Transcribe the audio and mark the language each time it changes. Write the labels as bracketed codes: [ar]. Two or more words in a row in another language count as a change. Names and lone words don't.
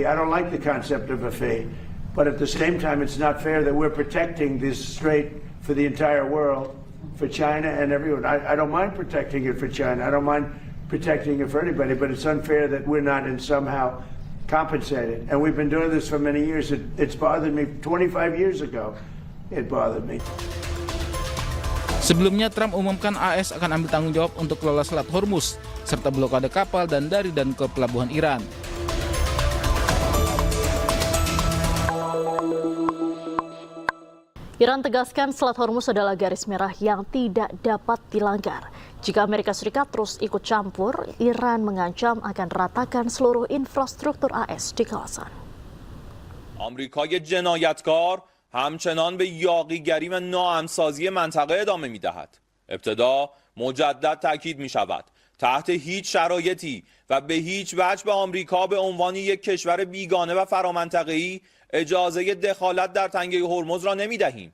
[en] I don't like the concept of a fee, but at the same time, it's not fair that we're protecting this strait for the entire world, for China and everyone. I don't mind protecting it for China. I don't mind protecting it for anybody, but it's unfair that we're not in somehow compensated. And we've been doing this for many years. It's bothered me 25 years ago. It bothered me. [id] Sebelumnya, Trump umumkan AS akan ambil tanggung jawab untuk kelola Selat Hormuz, serta blokade kapal dan dari dan ke pelabuhan Iran. Iran tegaskan Selat Hormuz adalah garis merah yang tidak dapat dilanggar. Jika Amerika Serikat terus ikut campur, Iran mengancam akan ratakan seluruh infrastruktur AS di kawasan. [fa] آمریکای جنایتکار همچنان به یاغیگری و ناهمسازی منطقه ادامه می‌دهد. ابتدا مجدد تاکید می‌شود تحت هیچ شرایطی و به هیچ وجه به آمریکا به عنوان یک کشور بیگانه و فرامنطقه‌ای اجازه دخالت در تنگه هرمز را نمی‌دهیم.